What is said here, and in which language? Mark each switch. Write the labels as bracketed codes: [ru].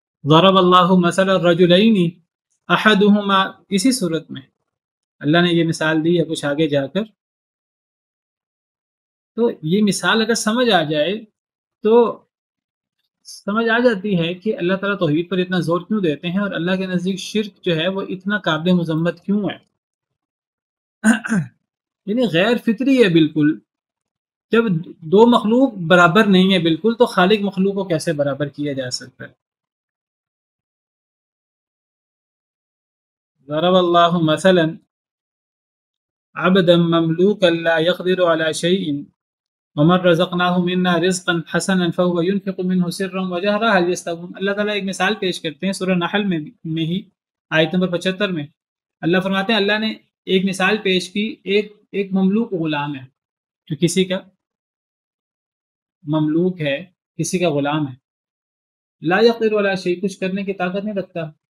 [ar] ضرب اللہ مثلا الرجلین احدہما، [ur] اسی صورت میں اللہ نے یہ مثال دی ہے کچھ آگے جا کر. تو یہ مثال اگر سمجھ آ جائے تو سمجھ آ جاتی ہے کہ اللہ تعالیٰ توحید پر اتنا زور کیوں دیتے ہیں اور اللہ کے نزدیک شرک جو ہے وہ اتنا قابل مذمت کیوں ہے. یعنی غیر فطری ہے بالکل. جب دو مخلوق برابر نہیں ہے بالکل تو خالق مخلوق کو کیسے برابر کیا جا سکتا ہے؟ [ar] ضرب اللہ مثلا عبدا مملوكا لا يقدر على شيء ومن رزقناه منا رزقا حسنا فهو ينفق منه سرا وجهرا هل يستوون. [ur] اللہ تعالیٰ ایک مثال پیش کرتے ہیں سورہ نحل میں ہی آیت نمبر 75 میں. اللہ فرماتے ہیں اللہ نے ایک مثال پیش کی، ایک مملوک غلام ہے جو کسی کا مملوک ہے، کسی کا غلام ہے، [ar] لا يقدر على شيء، [ur] کچھ کرنے کی طاقت نہیں رکھتا.